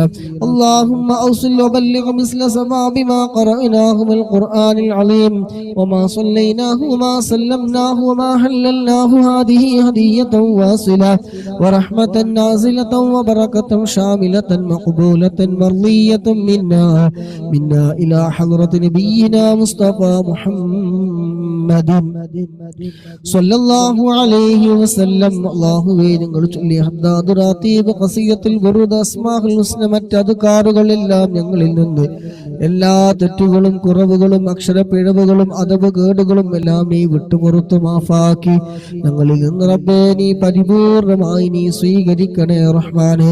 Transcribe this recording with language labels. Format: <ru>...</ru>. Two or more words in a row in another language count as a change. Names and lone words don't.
<ar>اللهم أوصل وبلغ مثل ثواب ما قرأناه من القرآن العظيم وما صليناه وما سلمناه وما حللناه. هذه هدية واصلة ورحمة نازلة وبركة شاملة مقبولة مرضية منا إلى حضرة نبينا مصطفى محمد صلى الله عليه وسلم.</ar> <ml>അല്ലാഹുവേ, ഞങ്ങൾ ചൊല്ലിയ ഹദ്ദാദ് റാത്തീബ് ഖസിയത്തുൽ ബുറുദ അസ്മാഉൽ ഹുസ്ന മറ്റ് അദ്കാറുകളെല്ലാം ഞങ്ങളിൽ നിന്ന് എല്ലാ തെറ്റുകളും കുറവുകളും അക്ഷരപ്പിഴവുകളും അദബ് കേടുകളും എല്ലാം നീ വിട്ടുപുറത്തു മാഫാക്കി ഞങ്ങളിൽ നിന്ന് റബ്ബേ നീ പരിപൂർണമായി നീ സ്വീകരിക്കണേ റഹ്മാനേ.</ml>